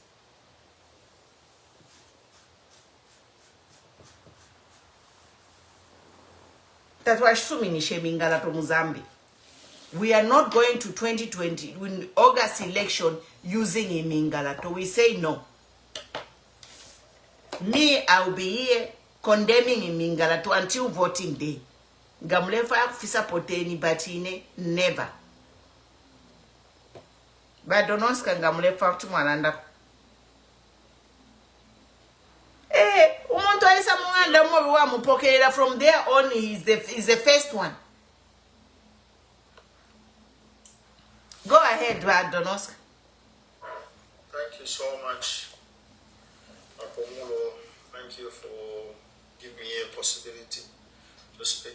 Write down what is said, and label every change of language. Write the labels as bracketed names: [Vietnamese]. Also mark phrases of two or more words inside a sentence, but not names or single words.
[English] That's why we are not going to 2020 in August election using Imingalato. We say no. Me, I will be here condemning Imingalato until voting day. [Bemba] Gamlefa kufisa poteni batine never. But donoska gamlefa kutumalanda. Umuntu ayisa munganda mwe wa mupokera. [English] From there on is the first one. Go ahead, Donoska. Thank you so much, Apomulo. Thank you for giving me a possibility to speak.